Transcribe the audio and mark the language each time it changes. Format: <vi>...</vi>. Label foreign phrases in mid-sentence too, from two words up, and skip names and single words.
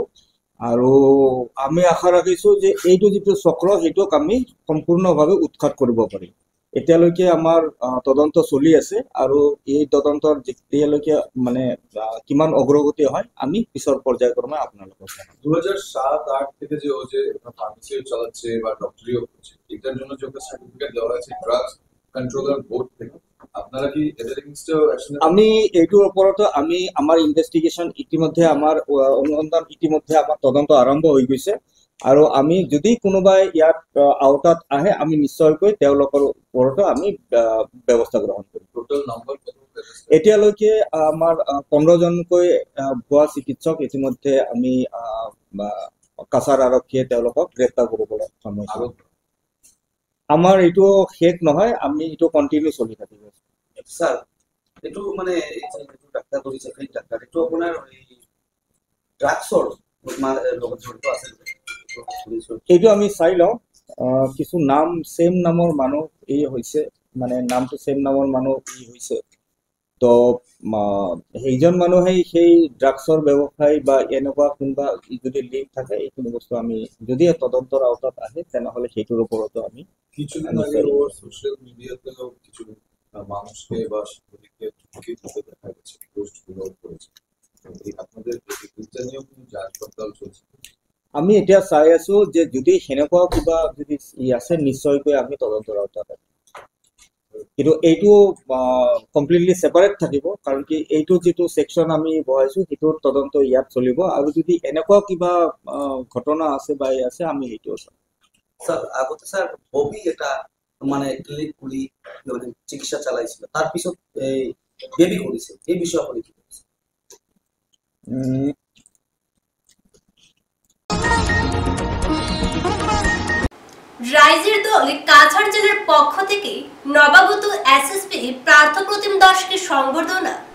<as>আৰু আমি আশা ৰাখিছোঁ যে এইটো যিটো চক্ৰ সেইটোক আমি সম্পূৰ্ণভাৱে উৎখাত কৰিব পাৰিম। এতিয়ালৈকে আমাৰ তদন্ত চলি আছে আৰু এই তদন্তৰ যেতিয়ালৈকে মানে কিমান অগ্ৰগতি হয় আমি পিছৰ পৰ্যায়ক্ৰমে আপোনালোকক জানাম।</as> <bn>2007-8 থেকে যে ও যে ফার্মেসিও চালাচ্ছে বা ডক্টরিও করছে, এটার জন্য যে সার্টিফিকেট দেওয়া আছে</bn> <en>drugs controller board</en> <bn>থেকে, আপনারা কি এদের এগেইনস্টে অ্যাকশন?</bn> <as>আমি এইটোৰ ওপৰতো আমি আমাৰ ইনভেষ্টিগেশ্যন ইতিমধ্যে আমাৰ অনুসন্ধান ইতিমধ্যে আমাৰ তদন্ত আৰম্ভ হৈ গৈছে আৰু আমি যদি কোনোবাই ইয়াত আওতাত আহে আমি নিশ্চয়কৈ তেওঁলোকৰ ওপৰতো আমি ব্যৱস্থা গ্ৰহণ কৰিম।</as> <en>total number</en> <as>এতিয়ালৈকে আমাৰ 15 জনকৈ ভুৱা চিকিৎসক ইতিমধ্যে আমি কাছাৰ আৰক্ষীয়ে তেওঁলোকক গ্ৰেপ্তাৰ কৰিবলৈ সক্ষম হৈছোঁ। আমাৰ এইটো শেষ নহয়, আমি এইটো কণ্টিনিউ চলি থাকিব। স্যার একটু মানে ডাক্তার কৰিছে সেই ডাক্তার একটু আপোনাৰ এই ড্ৰাগছৰ লগত জড়িত আছে এইটো আমি চাই লওঁ। কিছু নাম সেম নামৰ মানুহ এই হৈছে, মানে নামটো সেম নামৰ মানুহ ই হৈছে, তো সেইজন মানুহেই সেই ড্ৰাগছৰ ব্যৱসায় বা এনেকুৱা কোনোবা যদি লিংক থাকে এইখিনি বস্তু আমি যদি তদন্তৰ আওতাত আহে তেনেহ'লে সেইটোৰ ওপৰতো আমি</as> <bn>কিছুদিন আগে ওর সোশ্যাল মিডিয়াতে কিছু মানুষকে বা শিক্ষিতকে দেখা গেছে পোস্টগুলো করেছে, আপনাদের এটা নিয়েও কোনো যাচ পড়তাল চলছে?</bn> <as>আমি এতিয়া চাই আছো যে যদি সেনেকুৱা কিবা যদি আছে নিশ্চয়কৈ আমি তদন্তৰ আওতাত কিন্তু এইটো</as> <en>completely separate</en> <as>থাকিব, কাৰণ কি এইটো যিটো সেকশন আমি বহাইছো সেইটোৰ তদন্ত ইয়াত চলিব, আৰু যদি এনেকুৱা কিবা ঘটনা আছে বা আছে আমি সেইটো চাম। স্যার আগতে স্যার ববি এটা মানে ক্লিনিক খুলি মানে চিকিৎসা চালাইছিল,</as> <bn>তার পিছত এই বেবি করেছে, এই বিষয়ে আপনি কি বলছেন? রাইজের দল কাছাড় জেলার পক্ষ থেকে নবাগত এসএসপি পার্থপ্রতিম দাসকে সংবর্ধনা।</bn>